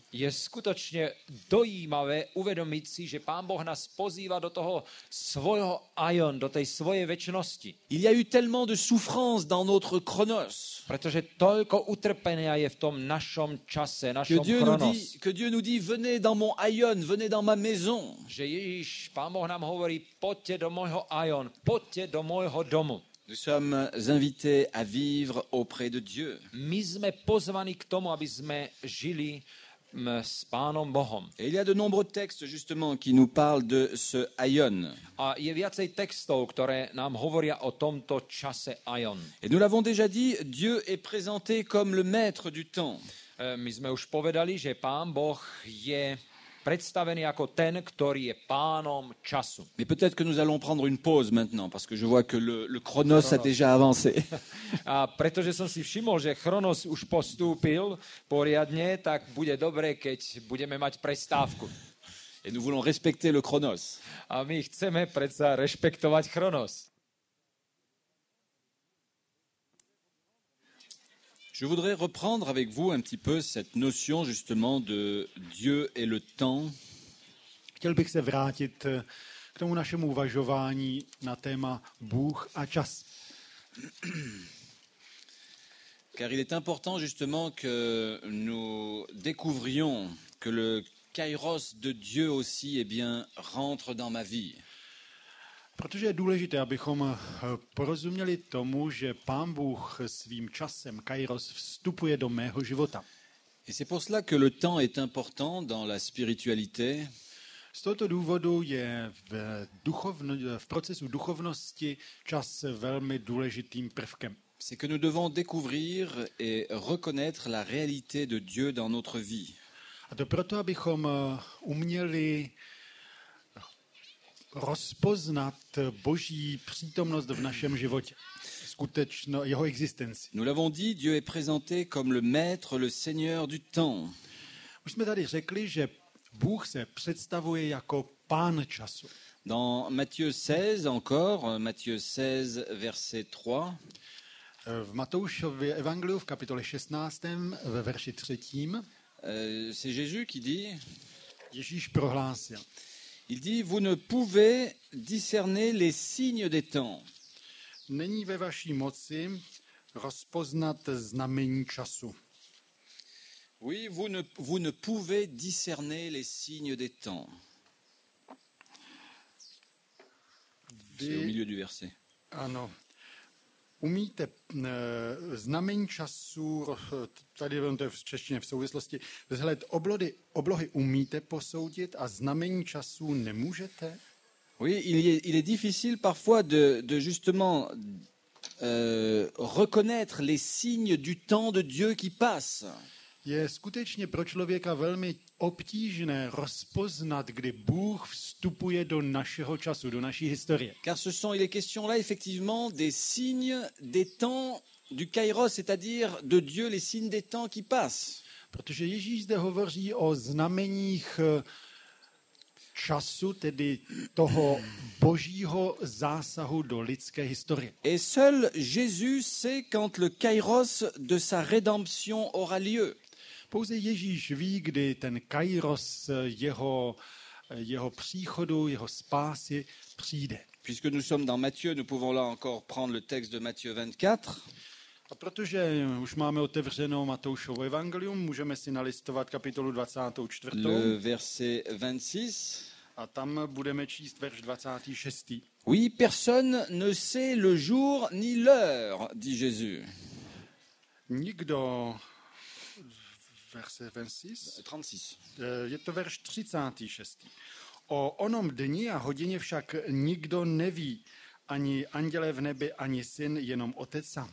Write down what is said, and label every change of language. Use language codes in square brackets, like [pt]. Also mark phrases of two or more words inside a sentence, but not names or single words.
[sk] Je skutočne dojímavé uvedomiť si, že Pán Boh nás pozýva do toho svojho aion, do tej svojej večnosti. [fr] Il y a eu tellement de souffrance dans notre chronos [sk] Pretože toľko utrpenia je v tom našom čase, [fr] que [sk] našom chronos. [fr] Dieu nous dit, venez dans mon aion, venez dans ma maison. [sk] Že Ježiš, Pán Boh nám hovorí, poďte do môjho aion, poďte do môjho domu. [fr] Nous sommes invités à vivre auprès de Dieu. [sk] My sme pozvaní k tomu, aby sme žili s Pánom Bohom. [fr] Et il y a de nombreux textes justement qui nous parlent de ce aion. [sk] A je viacej textov, ktoré nám hovoria o tomto čase aion. [fr] Et nous l'avons déjà dit, Dieu est présenté comme le maître du temps. [sk] My sme už povedali, že Pán Boh je predstavený ako ten, ktorý je pánom času. [fr] Mais peut-être que nous allons prendre une pause maintenant, parce que je vois que le chronos a déjà avancé. [sk] A pretože som si všimol, že Chronos už postúpil poriadne, tak bude dobre, keď budeme mať prestávku. [fr] Et nous voulons respecter le chronos. [sk] A my chceme predsa rešpektovať Chronos. [fr] Je voudrais reprendre avec vous un petit peu cette notion justement de Dieu et le temps. [cs] Chtěl bych se vrátit k tomu našemu uvažování na téma Bůh a čas. [fr] Car il est important justement que nous découvrions que le kairos de Dieu aussi eh bien, rentre dans ma vie. [cs] Protože je důležité, abychom porozuměli tomu, že Pán Bůh svým časem, kairos, vstupuje do mého života. [fr] Et c'est pour cela que le temps est important dans la spiritualité. [cs] Z tohoto důvodu je v procesu duchovnosti čas velmi důležitým prvkem. [fr] C'est que nous devons découvrir et reconnaître la réalité de Dieu dans notre vie. [cs] A to proto, abychom uměli rozpoznat Boží přítomnost v našem životě, skutečno jeho existenci. [fr] Nous l'avons dit, Dieu est présenté comme le maître, le seigneur du temps. [cs] Už jsme tady řekli, že Bůh se představuje jako pán času. [fr] Dans Matthieu 16 encore, Matthieu 16 verset 3, [cs] V Matoušově evangeliu v kapitole 16. ve verši 3. [fr] c'est Jésus qui dit, [cs] Ježíš prohlásil: [fr] il dit, vous ne pouvez discerner les signes des temps. Není ve vaší moci rozpoznat znamení času. Oui, vous ne pouvez discerner les signes des temps. C'est au milieu du verset. [cs] Ano. Umíte znamení času, tady to je v češtině v souvislosti, vzhled oblohy umíte posoudit a znamení času nemůžete? [fr] Oui, il est difficile parfois de justement reconnaître les signes du temps de Dieu qui passe. [cs] Je skutečně pro člověka velmi obtížné rozpoznat, kdy Bůh vstupuje do našeho času, do naší historie. [fr] Car il est question là effectivement des signes des temps du kairos, c'est-à-dire de Dieu, les signes des temps qui passent. [cs] Protože Ježíš zde hovoří o znameních času, tedy toho božího zásahu do lidské historie. [fr] Et seul Jésus sait quand le kairos de sa rédemption aura lieu. [cs] Pouze Ježíš ví, kdy ten kairos jeho příchodu, jeho spásy přijde. [fr] Puisque nous sommes dans Matthieu, nous pouvons là encore prendre le texte de Matthieu 24. [cs] A protože už máme otevřenou Matoušovo evangelium, můžeme si nalistovat kapitolu 24. [fr] Le verset 26. [cs] A tam budeme číst verš 26. [fr] Oui, personne ne sait le jour ni l'heure, dit Jésus. [cs] Nikdo, verse 26, 36. je to verš 36. O onom dni a hodině však nikdo neví, ani anděle v nebi, ani syn, jenom otec sám.